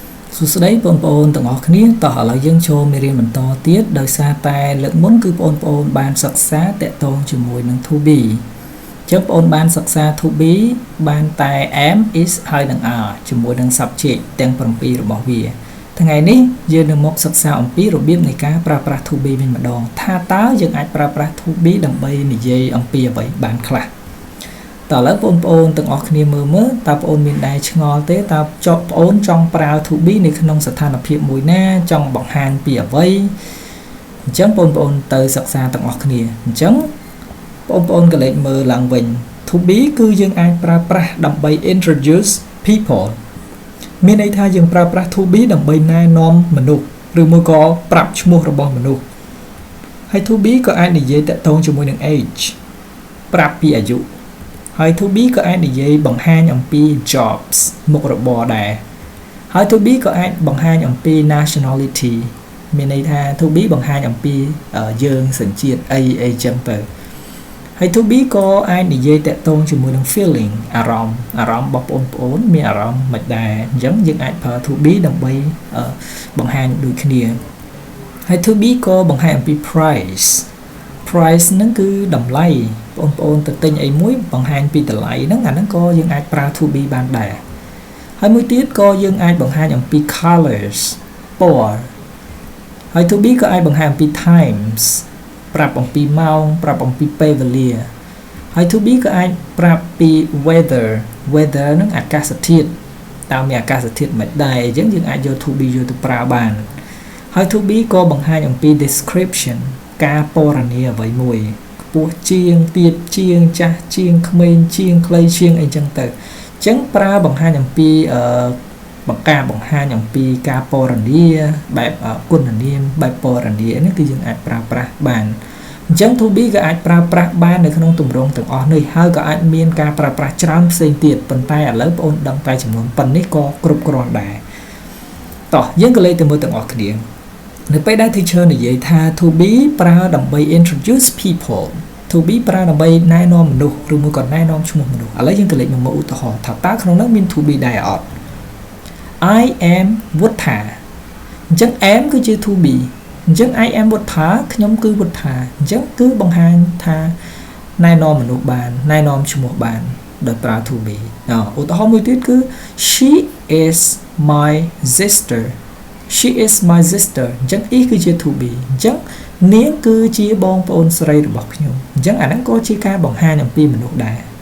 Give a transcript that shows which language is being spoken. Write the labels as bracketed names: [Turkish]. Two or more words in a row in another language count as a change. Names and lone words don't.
[Khmer] សួស្តីបងប្អូនទាំងអស់គ្នាតោះឥឡូវយើងចូលមេរៀនបន្តទៀតដោយសារតែលើកមុនគឺបងប្អូនបានសិក្សាតាក់ទង ជាមួយនឹង [English] to be [Khmer] អញ្ចឹងបងប្អូនបានសិក្សា [English] to be [Khmer] បានតែ [English] am is [Khmer] ហើយនឹង are ជាមួយនឹង subject ទាំង7របស់វាថ្ងៃនេះយើងនឹងមកសិក្សាអំពីរបៀបនៃការប្រើប្រាស់ [English] to be [Khmer] វិញម្ដងថាតើយើងអាចប្រើប្រាស់ [English] to be [Khmer] ដើម្បីនិយាយអំពីអ្វីបានខ្លះតើឥឡូវបងប្អូនទាំងអស់គ្នាមើលតើបងប្អូនមានដែរឆ្ងល់ទេតើបងប្អូនចង់ប្រើ [English] to be [Khmer] នៅក្នុងស្ថានភាពមួយណាចង់បង្ហាញពីអ្វីអ ញ្ចឹងបងប្អូនទៅសិក្សាទាំងអស់គ្នាអញ្ចឹងបងប្អូនក៏លេចមើលឡើងវិញ [English] to be [Khmer] គឺយើងអាចប្រើប្រាស់ដើម្បី [English] introduce people [Khmer] មានន័យថាយើងប្រើប្រាស់ [English] to be [Khmer] ដើម្បីណែនាំមនុស្សឬមួយក៏ប្រាប់ឈ្មោះរបស់មនុស្សហើយ [English] to be [Khmer] ក៏អាចនិយាយតាក់ទងជាមួយនឹង age ប្រាប់ពីអាយុហើយ [English] to be [Khmer] ក៏អាចនិយាយបង្ហាញអំពី jobs មុខរបរដែរហើយ [English] to be [Khmer] ក៏អាចបង្ហាញអំពី nationality មានន័យថា to be បង្ហាញអំពីយើងសញ្ជាតិអីចឹងទៅហើយ [English] to be [Khmer] ក៏អាចនិយាយតាក់ទងជាមួយនឹង feeling អារម្មណ៍របស់បងប្អូនមានអារម្មណ៍មិនដែរអញ្ចឹងយើងអាចប្រើ [English] to be [Khmer] ដើម្បីបង្ហាញដូចគ្នាហើយ [English] to be [Khmer] ក៏បង្ហាញអំពី price ហ្នឹងគឺតម្លៃបងប្អូនទៅទិញអីមួយបង្ហាញពីតម្លៃហ្នឹងអាហ្នឹងក៏យើងអាចប្រើ to be បានដែរហើយមួយទៀតក៏យើងអាចបង្ហាញអំពី colors ពណ៌ហើយ [English] to be [Khmer] ក៏អាចបង្ហាញអំពី times ប្រាប់អំពីម៉ោងប្រាប់អំពីពេលវេលាហើយ [English] to be [Khmer] ក៏អាចប្រាប់ពី weather ហ្នឹងអាកាសធាតុតើមានអាកាសធាតុមិន ដែរអញ្ចឹងយើងអាចយក [English] to be [Khmer] យកទៅប្រើបានហើយ [English] to be [Khmer] ក៏បង្ហាញអំពី description ការពណ៌នាអ្វីមួយខ្ពស់ជាងទាបជាងចាស់ជាងក្មេងជាងខ្លី ជាងអីចឹងទៅអញ្ចឹងប្រើបង្ហាញអំពីបង្ហាញអំពីការពណ៌នាបែបគុណនាមបែបពណ៌នានេះគឺយើងអាច ប្រើប្រាស់បានអញ្ចឹង [English] to be [Khmer] ក៏អាចប្រើប្រាស់បាននៅក្នុងទម្រង់ទាំងអស់នេះហើយក៏អាចមានការប្រើប្រាស់ច្រើនផ្សេងទៀតប៉ុន្តែឥឡូវបងប្អូនដឹងតែចំនួនប៉ុណ្នេះក៏គ្រប់គ្រាន់ដែរតោះយើងក៏លេខទៅមើលទាំងអស់គ្នានៅពេលដែល teacher និយាយថា [English] to be [Khmer] ប្រើដើម្បី [English] introduce people to be [Khmer] ប្រើដើម្បីណែនាំមនុស្សឬមួយក៏ណែនាំឈ្មោះមនុស្សឥឡូវយើងក៏លេខមកឧទាហរណ៍ថាតើក្នុងនោះមាន [English] to be [Khmer] ដែរអត់ [English] I am [Khmer] វុទ្ធាអញ្ចឹង am គឺជា to be អញ្ចឹង [English] I am [Khmer] វុទ្ធាខ្ញុំគឺវុទ្ធាអញ្ចឹងគឺបង្ហាញថាណែនាំមនុស្សបានណែនាំឈ្មោះបានដោយប្រើ [English] to be [Khmer] ឧទាហរណ៍មួយទៀតគឺ [English] she is my sister she is my sister [Khmer] អញ្ចឹង is គឺជា [English] to be [Khmer] អញ្ចឹងនាងគឺជាបងប្អូនស្រីរបស់ខ្ញុំអញ្ចឹងអាហ្នឹងក៏ជាការបង្ហាញអំពីមនុស្សដែរ